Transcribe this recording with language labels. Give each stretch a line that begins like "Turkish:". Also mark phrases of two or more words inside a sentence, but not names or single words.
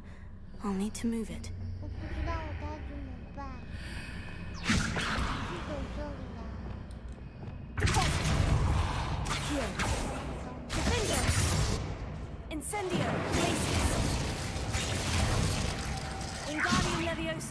English: I'll need to move it.
Chinese: 我不知道我该怎么办。去走这里啦。
English: Here. Defender. Incendio. Places. Wingardium Leviosa.